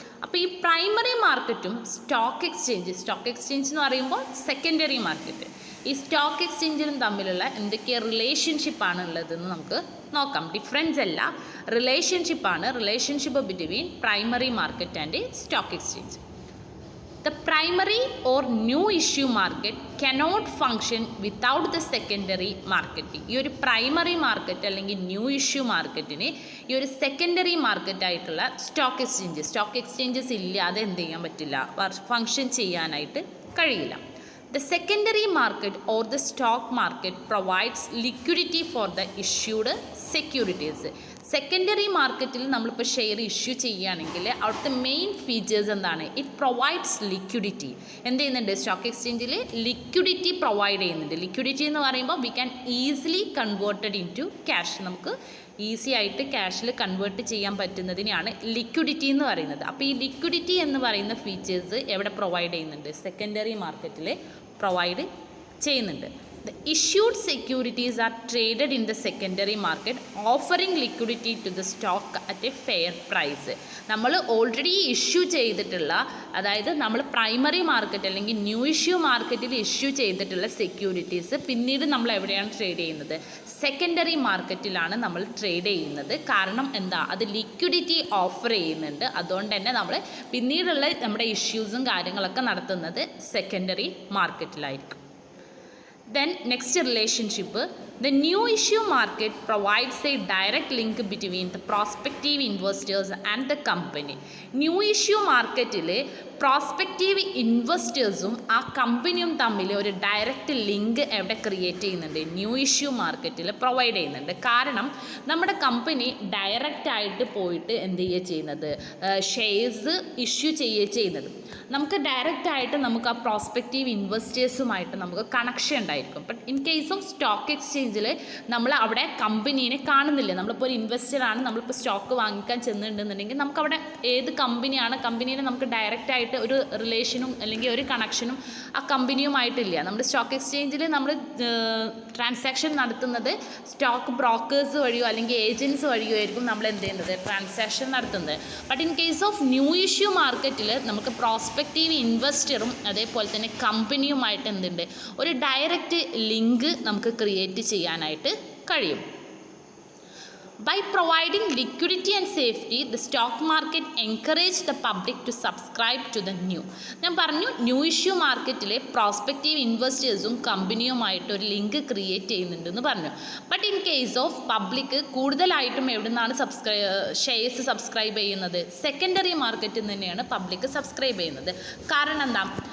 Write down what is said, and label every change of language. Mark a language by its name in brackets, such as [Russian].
[Malayalam] അപ്പോൾ ഈ പ്രൈമറി മാർക്കറ്റും സ്റ്റോക്ക് എക്സ്ചേഞ്ച് എന്ന് പറയുമ്പോൾ സെക്കൻഡറി മാർക്കറ്റ്, ഈ സ്റ്റോക്ക് എക്സ്ചേഞ്ചിലും തമ്മിലുള്ള എന്തൊക്കെ റിലേഷൻഷിപ്പാണ് ഉള്ളതെന്ന് നമുക്ക് നോക്കാം. [English] difference [Malayalam] അല്ല, [English] Relationship between primary market and stock exchange. The primary or new issue market cannot function without the secondary market. [Malayalam] ഈ ഒരു പ്രൈമറി മാർക്കറ്റ് അല്ലെങ്കിൽ ന്യൂ ഇഷ്യൂ മാർക്കറ്റിന് ഈ ഒരു സെക്കൻഡറി മാർക്കറ്റായിട്ടുള്ള സ്റ്റോക്ക് എക്സ്ചേഞ്ചസ് ഇല്ലാതെ എന്ത് ചെയ്യാൻ പറ്റില്ല, ഫങ്ഷൻ ചെയ്യാനായിട്ട് കഴിയില്ല. [English] The secondary market or the stock market provides liquidity for the issued securities. [Malayalam] Secondary മാർക്കറ്റിൽ നമ്മളിപ്പോൾ ഷെയർ ഇഷ്യൂ ചെയ്യുകയാണെങ്കിൽ അവിടുത്തെ മെയിൻ ഫീച്ചേഴ്സ് എന്താണ്? [English] It provides liquidity. [Malayalam] എന്ത് ചെയ്യുന്നുണ്ട്? സ്റ്റോക്ക് എക്സ്ചേഞ്ചിൽ ലിക്വിഡിറ്റി പ്രൊവൈഡ് ചെയ്യുന്നുണ്ട്. [English] liquidity [Malayalam] എന്ന് പറയുമ്പോൾ [English] We can easily converted into cash. [Malayalam] നമുക്ക് ഈസി ആയിട്ട് ക്യാഷിൽ കൺവേർട്ട് ചെയ്യാൻ പറ്റുന്നതിനെയാണ് ലിക്വിഡിറ്റി എന്ന് പറയുന്നത്. അപ്പോൾ ഈ ലിക്വിഡിറ്റി എന്ന് പറയുന്ന ഫീച്ചേഴ്സ് എവിടെ പ്രൊവൈഡ് ചെയ്യുന്നുണ്ട്? സെക്കൻഡറി മാർക്കറ്റിൽ പ്രൊവൈഡ് ചെയ്യുന്നുണ്ട്. [English] The issued securities are traded in the secondary market, offering liquidity to the stock at a fair price. [Malayalam] നമ്മൾ ഓൾറെഡി ഇഷ്യൂ ചെയ്തിട്ടുള്ള, അതായത് നമ്മൾ പ്രൈമറി മാർക്കറ്റ് അല്ലെങ്കിൽ ന്യൂ ഇഷ്യൂ മാർക്കറ്റിൽ ഇഷ്യൂ ചെയ്തിട്ടുള്ള സെക്യൂരിറ്റീസ് പിന്നീട് നമ്മൾ എവിടെയാണ് ട്രേഡ് ചെയ്യുന്നത്? സെക്കൻഡറി മാർക്കറ്റിലാണ് നമ്മൾ ട്രേഡ് ചെയ്യുന്നത്. കാരണം എന്താ? അത് ലിക്വിഡിറ്റി ഓഫർ ചെയ്യുന്നുണ്ട്. അതുകൊണ്ട് തന്നെ നമ്മൾ പിന്നീടുള്ള നമ്മുടെ ഇഷ്യൂസും കാര്യങ്ങളൊക്കെ നടത്തുന്നത് secondary മാർക്കറ്റിലായിരിക്കും. [English] Then next relationship, the new issue market provides a direct link between the prospective investors and the company. [Malayalam] New issue മാർക്കറ്റിൽ പ്രോസ്പെക്റ്റീവ് ഇൻവെസ്റ്റേഴ്സും ആ കമ്പനിയും തമ്മിൽ ഒരു ഡയറക്റ്റ് ലിങ്ക് എവിടെ ക്രിയേറ്റ് ചെയ്യുന്നുണ്ട്? ന്യൂ ഇഷ്യൂ മാർക്കറ്റിൽ പ്രൊവൈഡ് ചെയ്യുന്നുണ്ട്. കാരണം നമ്മുടെ കമ്പനി ഡയറക്റ്റായിട്ട് പോയിട്ട് എന്ത് ചെയ്യുക ചെയ്യുന്നത്? ഷെയർസ് ഇഷ്യൂ ചെയ്യുക ചെയ്യുന്നത്. നമുക്ക് ഡയറക്റ്റായിട്ട് നമുക്ക് ആ പ്രോസ്പെക്റ്റീവ് ഇൻവെസ്റ്റേഴ്സുമായിട്ട് നമുക്ക് കണക്ഷൻ ഉണ്ടായിരിക്കും. [English] but in case of [Malayalam] stock എക്സ്ചേഞ്ചിൽ നമ്മൾ അവിടെ കമ്പനീനെ കാണുന്നില്ല. നമ്മളിപ്പോൾ ഒരു ഇൻവെസ്റ്ററാണ്, നമ്മളിപ്പോൾ സ്റ്റോക്ക് വാങ്ങിക്കാൻ ചെന്നിട്ടുണ്ടെന്നുണ്ടെങ്കിൽ നമുക്കവിടെ ഏത് കമ്പനിയാണ്, കമ്പനീനെ നമുക്ക് ഡയറക്റ്റായിട്ട് ഒരു റിലേഷനും അല്ലെങ്കിൽ ഒരു കണക്ഷനും ആ കമ്പനിയുമായിട്ടില്ല. നമ്മുടെ സ്റ്റോക്ക് എക്സ്ചേഞ്ചിൽ നമ്മൾ ട്രാൻസാക്ഷൻ നടത്തുന്നത് സ്റ്റോക്ക് ബ്രോക്കേഴ്സ് വഴിയോ അല്ലെങ്കിൽ ഏജൻസ് വഴിയോ ആയിരിക്കും നമ്മൾ എന്ത് ചെയ്യുന്നത്? ട്രാൻസാക്ഷൻ നടത്തുന്നത്. [English] but in case of [Malayalam] new issue മാർക്കറ്റിൽ നമുക്ക് പ്രോസ്പെക്റ്റീവ് ഇൻവെസ്റ്ററും അതേപോലെ തന്നെ കമ്പനിയുമായിട്ട് എന്തുണ്ട്? ഒരു ഡയറക്റ്റ് ലിങ്ക് നമുക്ക് ക്രിയേറ്റ് ചെയ്യാനായിട്ട് കഴിയും. [English] By providing liquidity and safety, the stock market encourage the public to subscribe to the new. [Malayalam] ഞാൻ പറഞ്ഞു ന്യൂ ഇഷ്യൂ മാർക്കറ്റിലെ പ്രോസ്പെക്റ്റീവ് ഇൻവെസ്റ്റേഴ്സും കമ്പനിയുമായിട്ട് ഒരു ലിങ്ക് ക്രിയേറ്റ് ചെയ്യുന്നുണ്ടെന്ന് പറഞ്ഞു. [English] but in case of [Malayalam] public കൂടുതലായിട്ടും എവിടെ നിന്നാണ് ഷെയർസ് സബ്സ്ക്രൈബ് ചെയ്യുന്നത്? സെക്കൻഡറി മാർക്കറ്റിൽ നിന്ന് തന്നെയാണ് പബ്ലിക് സബ്സ്ക്രൈബ് ചെയ്യുന്നത്. കാരണം എന്താ?